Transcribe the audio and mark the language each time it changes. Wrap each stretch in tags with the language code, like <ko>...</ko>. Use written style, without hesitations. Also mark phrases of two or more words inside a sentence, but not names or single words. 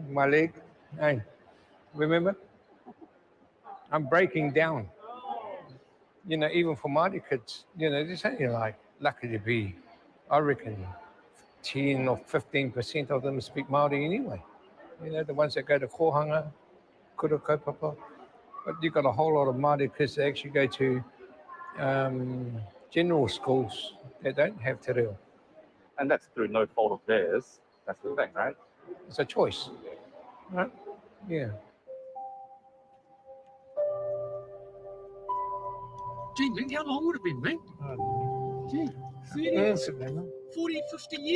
<en>My leg. Hey, remember? I'm breaking down. You know, even for Māori kids, you know, this ain't like lucky to be. I reckon 10 or 15% of them speak Māori anyway. You know, the ones that go to kohanga,</en> <mi>kura kaupapa.</mi> <en>But you've got a whole lot of Māori kids that actually go to general schools that don't have</en> <mi>te reo.</mi> <en>And that's through no fault of theirs. That's the thing, right? It's a choice, right? Yeah. Gee, Meng, how long would it have been, Meng? Gee, 30, 40, 50 years?</en>